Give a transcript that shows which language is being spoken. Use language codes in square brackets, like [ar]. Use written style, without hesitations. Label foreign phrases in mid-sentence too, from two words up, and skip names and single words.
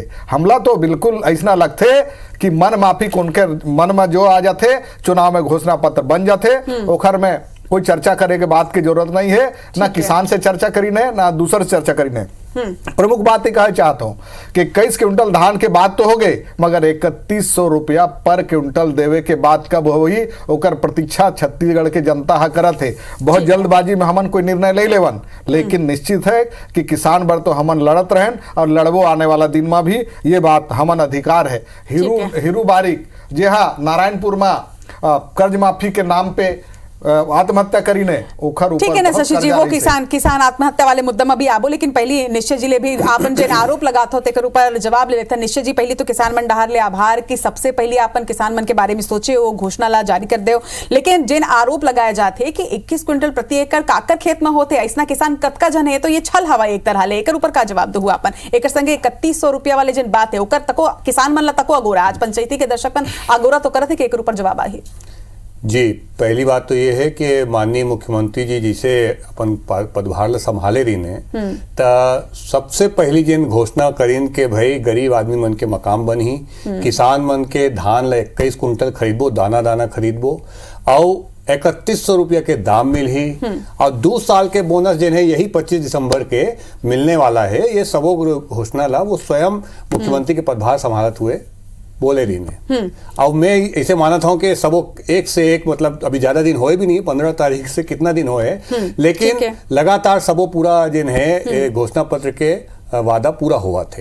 [hne] हमला तो बिल्कुल ऐसा लगते कि मन माफी उनके मन में जो आ जाते चुनाव में घोषणा पत्र बन जाते ओखर में कोई चर्चा करे के बात की जरूरत नहीं है, ना किसान से चर्चा करी ने, ना दूसरे से चर्चा करी ने। प्रमुख बात ही कहा चाहता हूं कि 21 क्विंटल धान के बाद तो हो गए, मगर 3100 रुपया पर क्विंटल देवे के बाद कब होई ओकर प्रतीक्षा छत्तीसगढ़ के जनता हा करत है। बहुत जल्दबाजी में हमन कोई निर्णय ले लेवन, लेकिन निश्चित है कि किसान बर तो हमन लड़त रहन और लड़बो आने वाला दिन में भी, ये बात हमन अधिकार है। हीरू बारिक जे हा नारायणपुर में कर्ज माफी के नाम पे आत्महत्या करी ने, ठीक है ना शशि जी, वो किसान आत्महत्या वाले मुद्दा में भी आबो, लेकिन पहली निश्चय जी ले भी आपन जे आरोप लगात हो तेकर ऊपर जवाब ले लेते। निश्चय जी, पहली तो किसान मन डहार ले आभार कि सबसे पहले आपन किसान मन के बारे में सोचे, वो घोषणा ला जारी कर दे। लेकिन जिन आरोप लगाए जाते कि 21 क्विंटल प्रति एकड़ काकर खेत में होते, ऐसा किसान कतका जन है, तो ये छल हवा एक तरह ले। एकर ऊपर का जवाब दो आपन, एक संगे 3100 रुपया वाले जिन बात है ओकर तको किसान मन ला तको अगोरा, आज पंचायती के दर्शक मन अगोरा तो करत है कि एकर ऊपर जवाब आही। जी, पहली बात तो ये है कि माननीय मुख्यमंत्री जी जिसे अपन पदभार संभाले रही ने, तो सबसे पहली जिन घोषणा करीन के भाई गरीब आदमी मन के मकाम बनही, किसान मन के धान ला 21 कुंटल खरीदबो, दाना दाना खरीदबो और 3100 रुपया के दाम मिल ही, और 2 साल के बोनस जिन है यही 25 दिसंबर के मिलने वाला है। ये सबो घोषणा ला वो स्वयं मुख्यमंत्री के पदभार संभालत हुए बोले रही ने। अब मैं ऐसे माना था कि सबो एक से एक, मतलब अभी ज्यादा दिन होए भी नहीं, 15 तारीख से कितना दिन होए, लेकिन लगातार सबो पूरा जिन है घोषणा पत्र के वादा पूरा हुआ थे।